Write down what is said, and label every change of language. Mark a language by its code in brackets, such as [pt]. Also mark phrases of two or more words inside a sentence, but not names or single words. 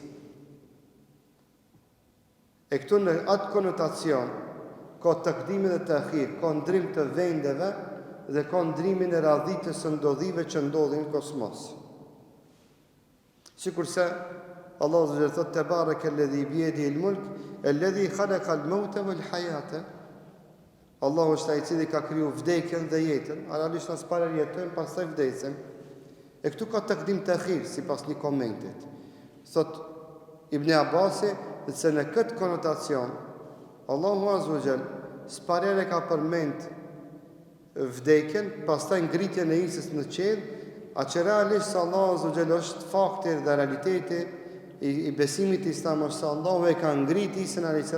[sq] E këtu në atë konotacion ka takdimin dhe ta'khir, ka ndrim të vendeve dhe ka ndrimin e radhitës së ndodhive që ndodhin në kosmos. [ar] Sikurse Allahu عز وجل thot تبارك الذي بيده الملك الذي خلق الموت والحياة. [sq] Allahu është ai i cili ka kriju vdekjen dhe jetën. Realisht as para jetojmë, pastaj vdesim. E këtu ka takdim të akhir, si pas një komentit. Thot Ibn Abbasi, se në këtë konotacion, Allahu [ar] عز وجل [sq] s'parere ka përmend vdekjen, pastaj ngritjen e Isës në qiell, a që realisht se Allahu [ar] عز وجل [sq] është fakti dhe realiteti i besimit islam, është se Allahu e ka ngrit Isën a.s.